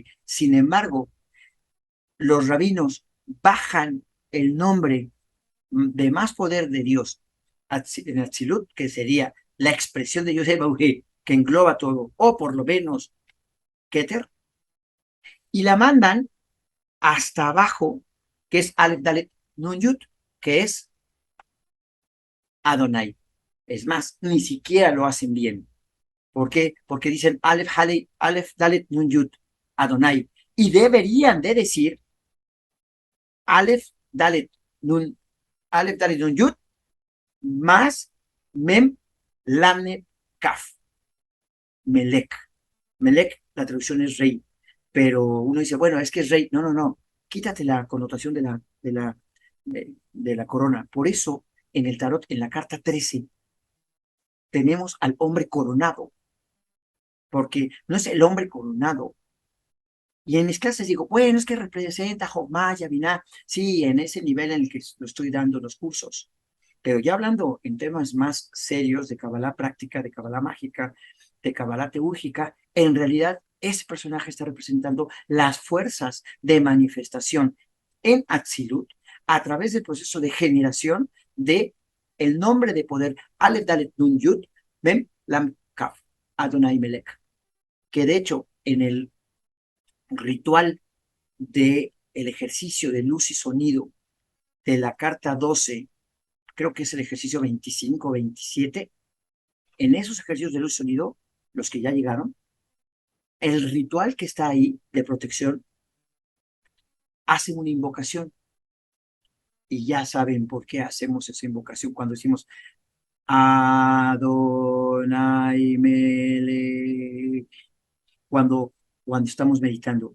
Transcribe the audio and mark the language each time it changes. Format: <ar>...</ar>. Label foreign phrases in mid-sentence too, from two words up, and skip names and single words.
<es>Sin embargo, los rabinos bajan el nombre de más poder de Dios en Atzilut, que sería la expresión de</es> <he>יוד הא ואו הא,</he> <es>que engloba todo, o por lo menos Keter, y la mandan hasta abajo, que es</es> <he>אלף דלת נון יוד,</he> <es>que es Adonai. Es más, ni siquiera lo hacen bien. ¿Por qué? Porque dicen</es> <he>אלף דלת נון יוד,</he> <es>Adonai. Y deberían de decir</es> <he>אלף דלת נון, אלף דלת נון יוד</he> <es>más</es> <he>מם למד כף.</he> <es>Melech. Melech, la traducción es rey. Pero uno dice, bueno, es que es rey. No, no, no. Quítate la connotación de la corona. Por eso, en el tarot, en la carta 13, tenemos al hombre coronado, porque no es el hombre coronado. Y en mis clases digo, bueno, es que representa Jomá, Yabiná, sí, en ese nivel en el que lo estoy dando los cursos. Pero ya hablando en temas más serios de Kabbalah práctica, de Kabbalah mágica, de Kabbalah teúrgica, en realidad ese personaje está representando las fuerzas de manifestación en Atzilut a través del proceso de generación de el nombre de poder</es> <he>אלף דלת נון יוד מם למד כף אדני</he> <es>Melech, que de hecho en el ritual de el ejercicio de luz y sonido de la carta 12, creo que es el ejercicio 25 27, en esos ejercicios de luz y sonido, los que ya llegaron, el ritual que está ahí de protección hace una invocación y ya saben por qué hacemos esa invocación cuando decimos</es> <he>אדני מלך,</he> <es>cuando, cuando estamos meditando.</es>